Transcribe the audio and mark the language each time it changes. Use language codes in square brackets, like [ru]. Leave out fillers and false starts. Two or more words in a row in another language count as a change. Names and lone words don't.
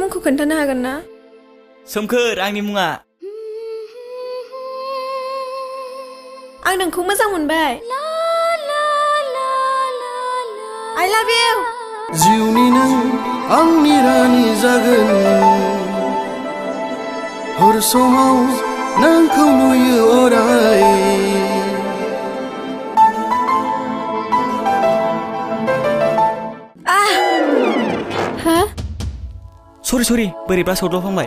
[brx] खोन्थानो हागोन ना सोमखोर आंनि मुङा आं नोंखौ मोजां मोनबाय [en] I love you [brx] जिउनि नों आंनि रानि जागोन हर समाव नोंखौ नुयो अराय सरि बोरैबा सौदावफ्लांबाय